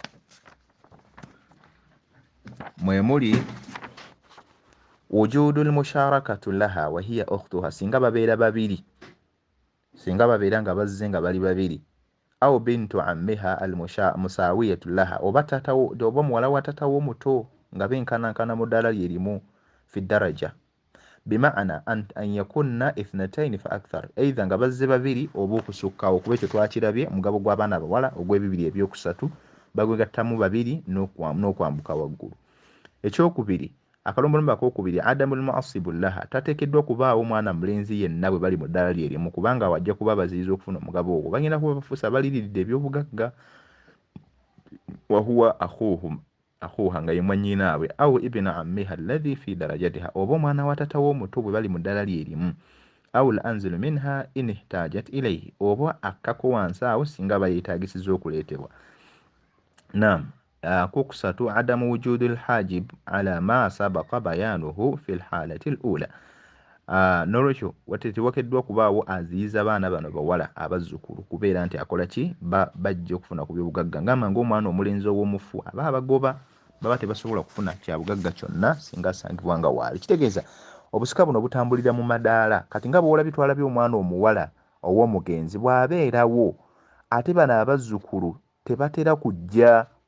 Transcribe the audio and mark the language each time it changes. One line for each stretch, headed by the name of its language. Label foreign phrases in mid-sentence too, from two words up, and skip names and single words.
Ganda: Mwe muli
Arabic: وجود المشاركة لها وهي أختها,
Ganda: singa babeera babiri, singa babeera nga bazze nga bali babiri,
Arabic: أو بنت عمها المساوية لها,
Ganda: oba muwala wa tatawo omuto nga benkanankana mu ddaala lyerimu
Arabic: في درجة, بمعنى أن يكن اثنتين فأكثر,
Ganda: either nga bazze babiri oba okusukkawo, kuba ekyo twakirabye mugabo gw'abaana abawala ogw'ebibiri ebyokusatu bagwegattamu babiri n'okwambuka waggulu. Ekyokubiri, akalombolombo akokubiri,
Arabic: عدم المعصب لها,
Ganda: tateekeddwa kubaawo omwana mulenzi yenna bwe bali mu ddala lye limu, kubanga wajja kuba baziyiza okufuna omugabo ogwo, bagenda kuba bafuusa baliriridde ebyobugagga.
Arabic: وهو أخوها
Ganda: nga ye mwannyinaabwe,
Arabic: أو ابن عمها الذي في درجتها,
Ganda: oba omwana wa tata w'omuto bwe bali mu ddala lye limu,
Arabic: أو الأنزل منها إن احتاجت إليه,
Ganda: oba akkako wansi awo singa bayeetagisiza okuleetebwa. Naam. Kokusatu,
Arabic: عدم وجود الحاجب على ما سبق بيانه في الحالة الأولى.
Ganda: N'olwekyo tewakeddwa kubaawo aziyiza abaana bano bawala abazzukulu kubeera nti akola ki, bajja okufuna ku byobugagga. Ngamba ng'omwana omulenzi ow'omufu aba abagoba, baba tebasobola kufuna kya bugagga kyonna singa asangibwa nga waali. Kitegeeza obusika buno butambulira mu madaala. Kati nga bw'ola bitwala by'omwana omuwala ow'omugenzi bw'abeerawo, ate bano abazzukulu tebatera kujja.